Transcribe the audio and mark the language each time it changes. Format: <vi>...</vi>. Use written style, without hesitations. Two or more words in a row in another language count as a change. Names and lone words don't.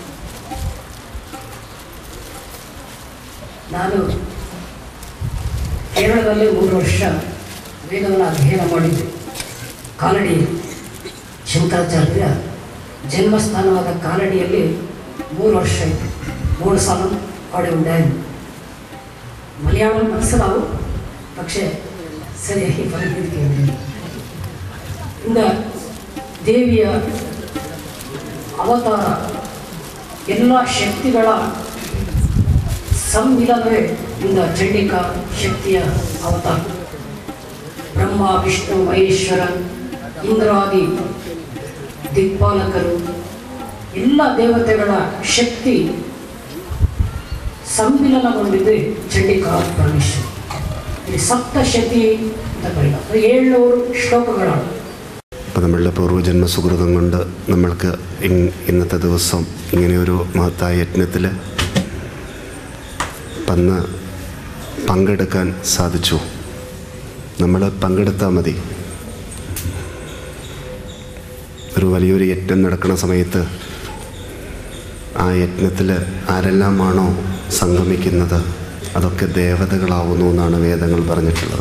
<kn>ನಾನು ಕೇರಳದಲ್ಲಿ 3 ವರ್ಷ ವೇದವನ್ನು ಅಧ್ಯಯನ ಮಾಡಿದ್ದೆ. ಕಾಲಡಿ ಶಂಕರಾಚಾರ್ಯ ಜನ್ಮಸ್ಥಾನವಾದ ಕಾಲಡಿಯಲ್ಲಿ 3 ವರ್ಷ ಆಯಿತು.</kn> <ml>3 ಸಾಲ അവിടെ ഉണ്ടായിരുന്നു. മലയാളം മനസ്സിലാവും, പക്ഷേ</ml> <kn>ಸರಿಯಾಗಿ ಬರಲಿಕ್ಕೆ ಇಂದ ದೇವಿಯ ಅವತಾರ ಎಲ್ಲ ಶಕ್ತಿಗಳ ಸಂಮಿಲನವೇ ಇಂದ ಚಂಡಿಕಾ ಶಕ್ತಿಯ ಅವತಾರ. ಬ್ರಹ್ಮ ವಿಷ್ಣು ಮಹೇಶ್ವರ ಇಂದ್ರಾದಿ ದಿಕ್ಪಾಲಕರು ಎಲ್ಲ ದೇವತೆಗಳ ಶಕ್ತಿ ಸಂಮಿಲನಗೊಂಡಿದೆ ಚಂಡಿಕಾ ಪರಮೇಶ್ವರಿ. ಈ ಸಪ್ತಶತಿ ಅಂತ ಕರೀತಾರೆ. 700 ಶ್ಲೋಕಗಳು.</kn> <ml>അപ്പോൾ നമ്മളുടെ പൂർവ്വജന്മ സുഹൃതം കൊണ്ട് നമ്മൾക്ക് ഇന്നത്തെ ദിവസം ഇങ്ങനെയൊരു മഹത്തായ യജ്ഞത്തിൽ പങ്കെടുക്കാൻ സാധിച്ചു. നമ്മൾ പങ്കെടുത്താൽ മതി. ഒരു വലിയൊരു യജ്ഞം നടക്കുന്ന സമയത്ത് ആ യജ്ഞത്തിൽ ആരെല്ലാമാണോ സംഗമിക്കുന്നത് അതൊക്കെ ദേവതകളാവുന്നു എന്നാണ് വേദങ്ങൾ പറഞ്ഞിട്ടുള്ളത്.</ml>